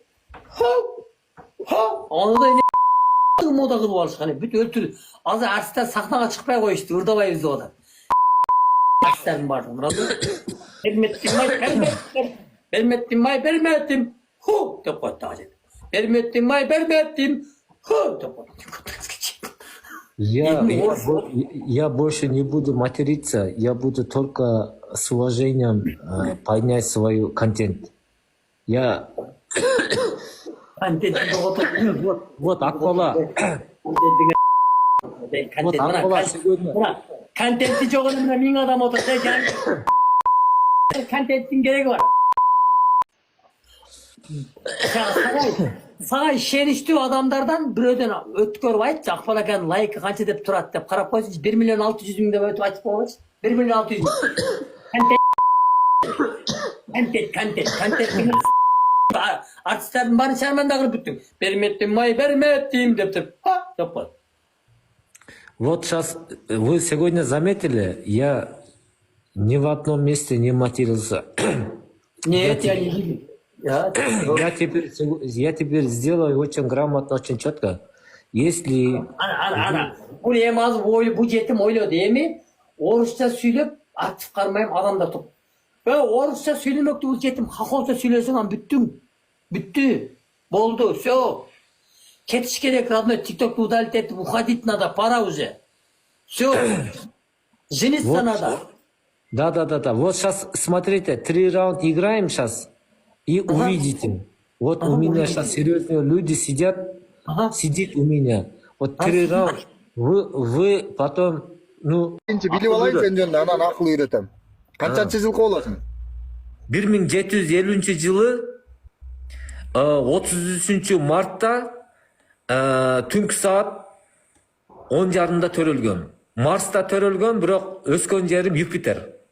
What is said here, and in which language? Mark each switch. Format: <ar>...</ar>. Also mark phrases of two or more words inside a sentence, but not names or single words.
<ky>Андай мода кылып алышкан, бүт өлтүрдү. Азыр артисттер сахнага чыкпай коюшту, ырдабайбыз деп атат. Артисттердин баардыгы. Берметтим. Ху деп коет дагы. Берметтим. Ху деп коет.</ky> <ru>Я больше не буду материться, я буду только с уважением поднять свой контент. Я... Вот Акбала. Вот Акбала сегодня.</ru> <ky>Контентти жок эле мына 1000 адам отурса, контенттин кереги бар. Сага ишеничтүү адамдардан бирөөдөн өткөрүп айтчы, Акбал аканын лайкы канча деп турат деп карап койсунчу, 1 миллион 600 миң деп өтүп айтып койгочу. 1 миллион 600 миң. Контент. Артисттердин баарын шарманда кылып бүттүң. Берметтим деп туруп, деп коет.</ky> <ru>Вот сейчас вы сегодня заметили, я ни в одном месте не матерился. Нет, я не видел. Я теперь сделаю очень грамотно, очень четко. Если...</ru> <ky>Бул эми азыр бул жетим ойлоду, эми орусча сүйлөп актив кармайм адамдар туруп. Орусча сүйлөмөктү бул жетим хохолча сүйлөсөң ан бүттү. Болду, всё. Кетиш керек, родной, ТикТок удалить этип,</ky> <ru>уходить надо, пора уже. Всё. Жениться надо. Да. Вот сейчас, смотрите, 3 раунда играем сейчас. И увидите. Вот у меня сейчас серьезные люди сидят, сидит у меня. Вот 3 раунда. Вы потом, ну...</ru> <ky>Билип алайын сен жөнүндө, анан акыл үйрөтөм. Канчанчы жылкы болосуң? 1750 жылы 33 мартта түнкү саат 10:30 төрөлгөм. Марста төрөлгөм, бирок өскөн жерим Юпитер.</ky>